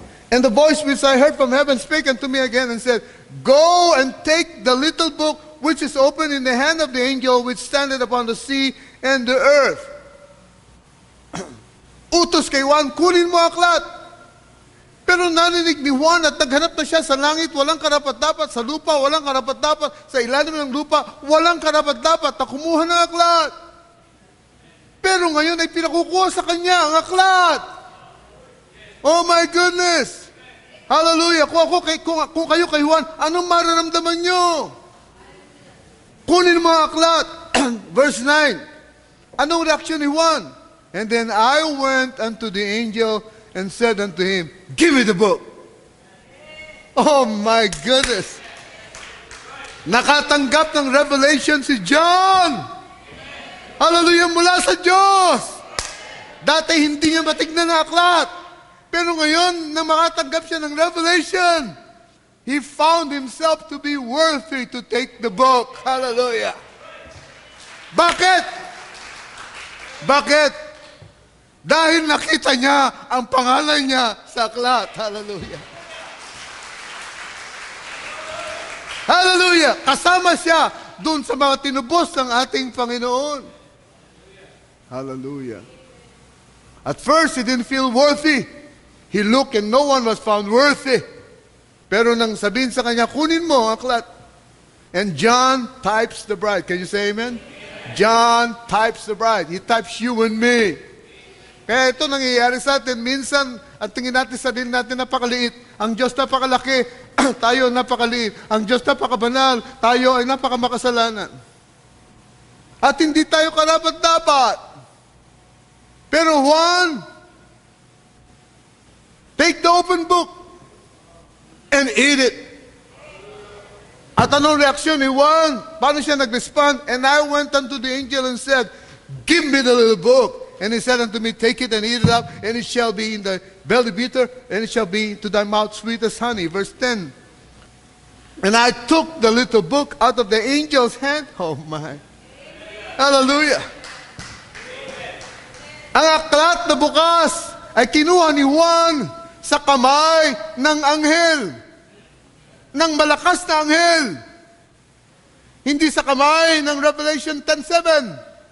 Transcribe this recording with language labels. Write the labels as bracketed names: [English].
[English] And the voice which I heard from heaven spake unto me again and said, Go and take the little book which is open in the hand of the angel which standeth upon the sea and the earth. [Filipino] Utos kay Juan, kunin mo aklat. Pero narinig ni Juan at naghanap na siya sa langit, walang karapat-dapat, sa lupa, walang karapat-dapat, sa ilalim ng lupa, walang karapat-dapat na kumuha ng aklat. Pero ngayon ay pinakukuha sa kanya ang aklat. [English] Oh my goodness! [Filipino] Hallelujah! Kung kayo kay Juan, anong mararamdaman nyo? Kunin mo ang aklat. Verse 9. Anong reaction ni Juan? And then I went unto the angel and said unto him, give me the book. [English] Oh my goodness! [Filipino] Nakatanggap ng revelation si John. Hallelujah, mula sa Diyos. Dati hindi niya matignan ang aklat. Pero ngayon, na makatanggap siya ng revelation, [English] he found himself to be worthy to take the book. [Filipino] Hallelujah. Bakit? Bakit? Dahil nakita niya ang pangalan niya sa aklat. Hallelujah. Hallelujah! Kasama siya dun sa mga tinubos ng ating Panginoon. Hallelujah. [English] At first, he didn't feel worthy. He looked and no one was found worthy. [Filipino] Pero nang sabihin sa kanya, kunin mo ang aklat. [English] And John types the bride. Can you say amen? John types the bride. He types you and me. [Filipino] Kaya ito nangyayari sa atin. Minsan, at tingin natin sa din natin napakaliit. Ang Diyos napakalaki. Tayo napakaliit. Ang Diyos napakabanal. Tayo ay napakamakasalanan. At hindi tayo karapat-dapat. [English] Pero Juan, take the open book and eat it. [Filipino] At anong reaksyon ni Juan? Paano siya nag-respond? [English] And I went unto the angel and said, give me the little book. And he said unto me, take it and eat it up, and it shall be in the belly bitter, and it shall be to thy mouth sweet as honey. Verse 10. And I took the little book out of the angel's hand. Oh my. Hallelujah. [Filipino] Ang aklat na bukas ay kinuha ni Juan sa kamay ng anghel. Ng malakas na anghel. Hindi sa kamay ng Revelation 10:7.